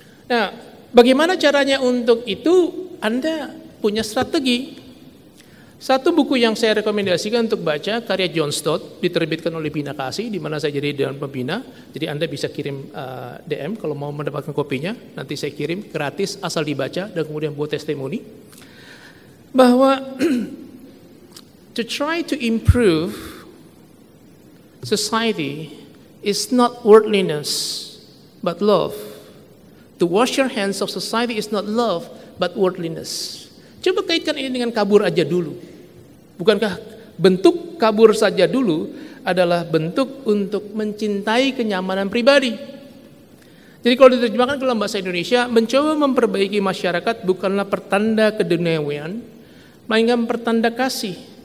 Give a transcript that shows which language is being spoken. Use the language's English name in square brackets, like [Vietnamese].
[Indonesian] Nah, bagaimana caranya untuk itu? Anda punya strategi. Satu buku yang saya rekomendasikan untuk baca, karya John Stott, diterbitkan oleh Bina Kasih, di mana saya jadi Dewan Pembina. Jadi Anda bisa kirim DM kalau mau mendapatkan kopinya. Nanti saya kirim gratis asal dibaca dan kemudian buat testimoni. Bahwa [English] to try to improve society is not worldliness, but love. To wash your hands of society is not love, but worldliness. [Indonesian] Coba kaitkan ini dengan kabur aja dulu. Bukankah bentuk kabur saja dulu adalah bentuk untuk mencintai kenyamanan pribadi? Jadi kalau diterjemahkan ke dalam bahasa Indonesia, mencoba memperbaiki masyarakat bukanlah pertanda keduniawian, melainkan pertanda kasih.